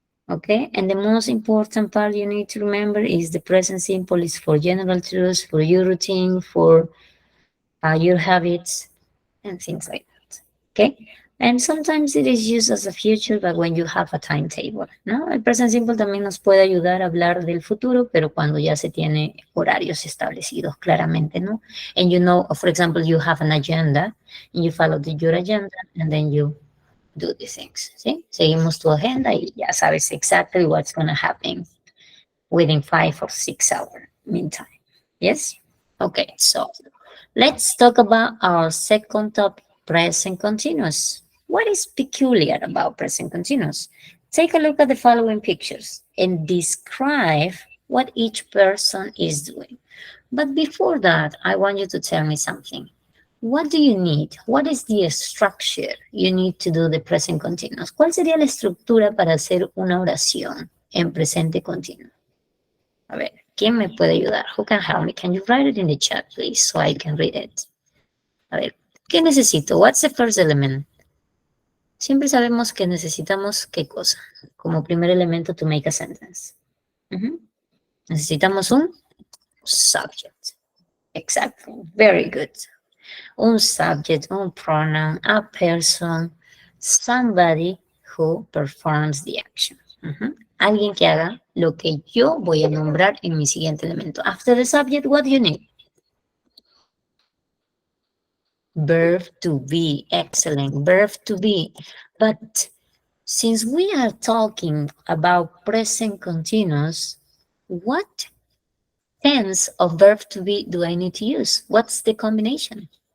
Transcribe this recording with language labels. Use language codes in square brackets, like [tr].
[en] Okay, and the most important part you need to remember is the present simple is for general truths, for your routine, for your habits, and things like that. Okay, and sometimes it is used as a future, but when you have a timetable, ¿no? [es] El present simple también nos puede ayudar a hablar del futuro, pero cuando ya se tiene horarios establecidos claramente, ¿no? [en] And you know, for example, you have an agenda, and you follow your agenda, and then you do the things, ¿sí? [es] Seguimos tu agenda y ya sabes [en] exactly what's going to happen within 5 or 6 hours meantime. Yes? Okay, so let's talk about our second topic, present continuous. What is peculiar about present continuous? Take a look at the following pictures and describe what each person is doing. But before that, I want you to tell me something. What do you need? What is the structure you need to do the present continuous? [es] ¿Cuál sería la estructura para hacer una oración en presente continuo? A ver, ¿quién me puede ayudar? [en] Who can help me? Can you write it in the chat, please, so I can read it? [es] A ver, ¿qué necesito? [en] What's the first element? [es] Siempre sabemos que necesitamos ¿qué cosa? Como primer elemento [en] to make a sentence. [es] Necesitamos un subject. [en] Exactly. Very good. Un subject, un pronoun, a person, somebody who performs the action. [es] Alguien que haga lo que yo voy a nombrar en mi siguiente elemento. [en] After the subject, what do you need? Verb to be. Excellent. Verb to be. But since we are talking about present continuous, what tense of verb to be do I need to use? What's the combination?